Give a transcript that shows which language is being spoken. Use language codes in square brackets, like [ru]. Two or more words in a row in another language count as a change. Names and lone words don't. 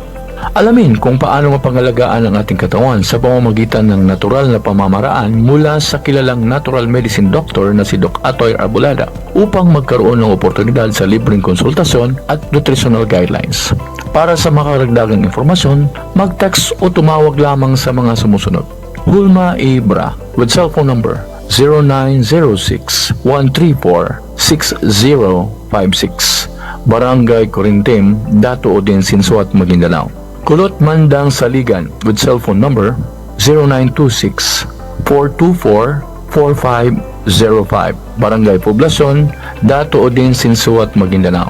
[tl] Alamin kung paano mapangalagaan ang ating katawan sa pamamagitan ng natural na pamamaraan mula sa kilalang [en] natural medicine doctor [tl] na si Doc Atoy Arbolada upang magkaroon ng oportunidad sa libreng konsultasyon at [en] nutritional guidelines. [tl] Para sa makaragdagang informasyon, mag-text o tumawag lamang sa mga sumusunod. Hulma Ibra [en] with cellphone number [tl] 0906-134-6056, Barangay Corintim, Dato Odin, Sinsuat, Maguindanao. Kulot Mandang Saligan [en] with cellphone number [tl] 0926-424-4505, Barangay Poblacion, Dato Odin, Sinsuat, Maguindanao.